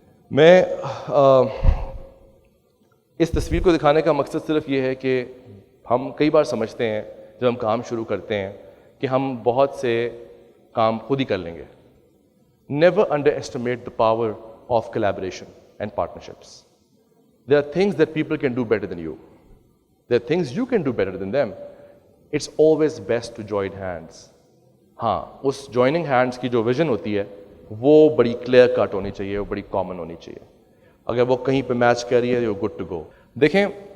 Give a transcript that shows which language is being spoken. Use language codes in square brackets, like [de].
[ur] میں اس تصویر کو دکھانے کا مقصد صرف یہ ہے کہ ہم کئی بار سمجھتے ہیں جب ہم کام شروع کرتے ہیں کہ ہم بہت سے کام خود ہی کر لیں گے. [en] Never underestimate the power of collaboration and partnerships. There are things that people can do better than you. There are things you can do better than them. It's always best to join hands. [ur] ہاں, اس joining hands کی جو vision ہوتی ہے وہ بڑی clear cut ہونی چاہیے, وہ بڑی common ہونی چاہیے. اگر وہ کہیں پہ میچ کر رہی ہے, [en] you're good to go. [ur] دیکھیں,